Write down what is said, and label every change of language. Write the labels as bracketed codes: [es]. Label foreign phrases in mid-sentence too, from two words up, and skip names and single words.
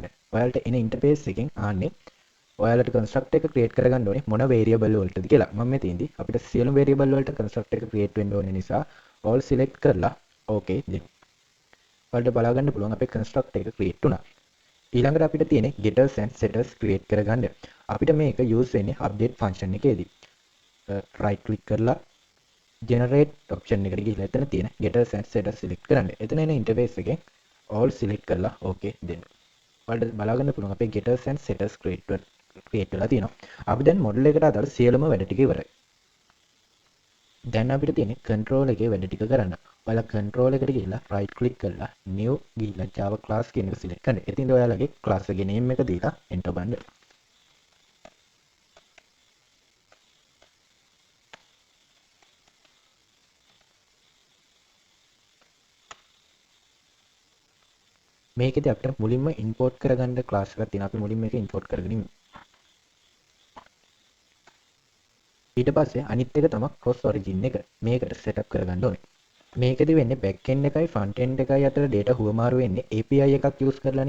[si] ඔයාලට එන interface එකෙන් ආන්නේ ඔයාලට constructor එක create කරගන්න ඕනේ මොන variable වලටද කියලා. මම මෙතෙන්දී අපිට සියලු variable වලට constructor එක create වෙන්න ඕනේ නිසා [en] all select [si] කරලා okay දෙන්න. ඔයාලට බලා ගන්න පුළුවන් අපේ constructor එක create වුණා. ඊළඟට අපිට තියෙන්නේ [en] getters and setters create [si] කරගන්න. අපිට මේක use වෙන්නේ [en] update function [si] එකේදී. [en] right click [si] කරලා [en] generate option [si] එකට ගිහලා එතන තියෙන [en] getters and setters select [si] කරන්න. එතන එන interface එකෙන් [en] all select [si] කරලා okay දෙන්න. ඔයාලට බලා ගන්න පුළුවන් අපේ [en] getters and setters create [si] වෙලා තියෙනවා. අපි දැන් model එකට අදාළ සියලුම වැඩ ටික ඉවරයි. දැන් අපිට තියෙන්නේ control එකේ වැඩ ටික කරන්න. ඔයාලා control එකට ගිහලා [en] right click [si] කරලා new ගිහලා [en] java class [si] කියන එක select කරන්න. එතින්ද ඔයාලගේ class එකේ name එක දීලා enter බලන්න. මේකෙදි අපිට මුලින්ම import කරගන්න class එකක් තියෙනවා. අපි මුලින්ම මේක import කරගෙන ඉමු. ඊට පස්සේ අනිත් එක තමයි [en] cross origin [si] එක. මේකට setup කරගන්න ඕනේ. මේකෙදි වෙන්නේ [en] back end [si] එකයි [en] front end [si] එකයි අතර data හුවමාරු වෙන්නේ API එකක් use කරලානේ.